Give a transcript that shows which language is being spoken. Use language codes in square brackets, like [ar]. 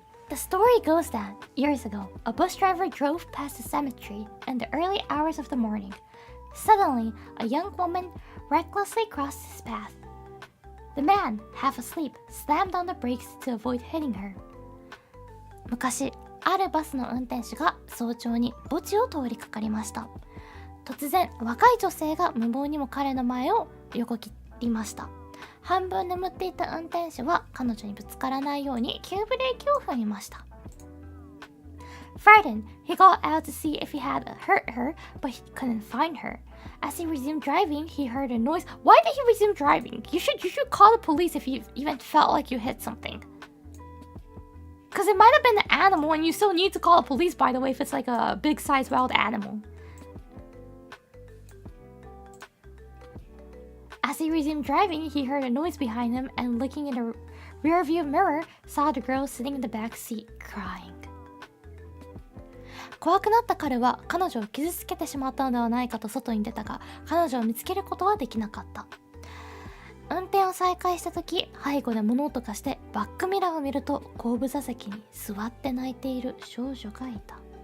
[en] The story goes that, years ago, a bus driver drove past a cemetery in the early hours of the morning. Suddenly, a young woman recklessly crossed his path. The man, half asleep, slammed on the brakes to avoid hitting her. [ja] 昔、あるバスの運転手が早朝に墓地を通りかかりました。突然若い女性が無謀にも彼の前を横切りました。半分眠っていた運転手は彼女にぶつからないように急ブレーキを踏みました。 [en] Frightened, he got out to see if he had hurt her, but he couldn't find her. As he resumed driving, he heard a noise. Why did he resume driving? You should call the police if you even felt like you hit something. Because it might have been an animal, and you still need to call the police, by the way, if it's like a big-sized wild animal. As he resumed driving, he heard a noise behind him, and looking in the rearview mirror, saw the girl sitting in the back seat, crying. [ja] 怖くなった彼は彼女を傷つけてしまったのではないかと外に出たが、彼女を見つけることはできなかった。運転を再開した時、背後で物音がしてバックミラーを見ると後部座席に座って泣いている少女がいた。